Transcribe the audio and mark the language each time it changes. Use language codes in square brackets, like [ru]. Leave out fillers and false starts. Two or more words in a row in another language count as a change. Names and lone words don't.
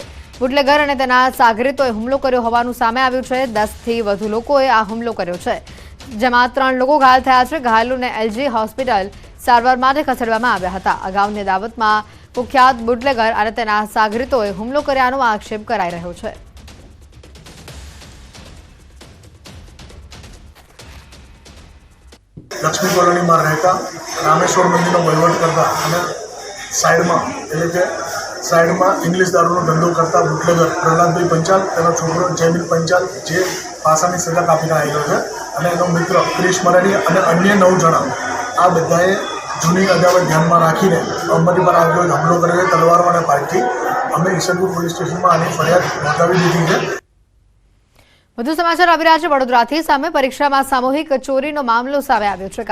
[gu] બુટલેગર અને તેના સાગરીતોએ હુમલો કર્યો હોવાનું સામે આવ્યું છે। 10 થી વધુ લોકોએ આ હુમલો કર્યો છે, જેમાં 3 લોકો ઘાયલ થયા છે। ઘાયલોને એલજી હોસ્પિટલ સારવાર માટે ખસેડવામાં આવ્યા હતા। અગાઉની અદાવતમાં કુખ્યાત બુટલેગર અને તેના સાગરીતોએ હુમલો કર્યાનો આક્ષેપ કરાઈ રહ્યો છે। લક્ષ્મી કૉલોની મેં રહતા રામેશ્વર મંદિર વહીવટ કરતા સાઇડ મેં ઇંગ્લિશ દારૂ ધંધો કરતા બુટલેગર પ્રહલાદ ભાઈ પંચાલ છોકરો જયમીન પંચાલ જે ફાંસાની સજા કાપીને આવેલો હૈ અને એનો મિત્ર ક્રિશ મરાડી અને અન્ય 9 જણા આ બધાએ જૂની અદાવત ધ્યાનમાં રાખીને અમારી પર આગળ હુમલો કરેલો તલવારો અને પાઇપથી અમે ઈસનપુર પોલીસ સ્ટેશનમાં આની ફરિયાદ નોંધાવી દીધી છે। વધુ સમાચાર આવી રહ્યા છે। વડોદરાથી સામે પરીક્ષામાં સામૂહિક ચોરીનો મામલો સામે આવ્યો છે।